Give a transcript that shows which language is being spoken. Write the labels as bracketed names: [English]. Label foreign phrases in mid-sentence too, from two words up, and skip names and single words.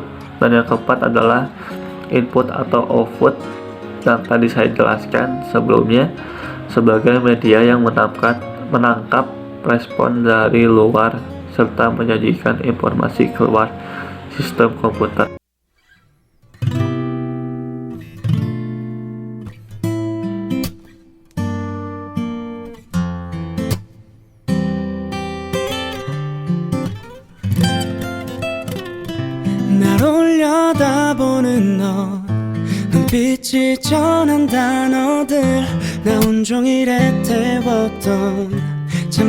[Indonesian] Dan yang keempat adalah input atau output yang tadi saya jelaskan sebelumnya sebagai media yang menangkap respon dari luar serta menyajikan informasi keluar sistem komputer. [Korean] 날 올려다보는 너 눈빛이 전한 단어들 나 온종일 애태웠던 참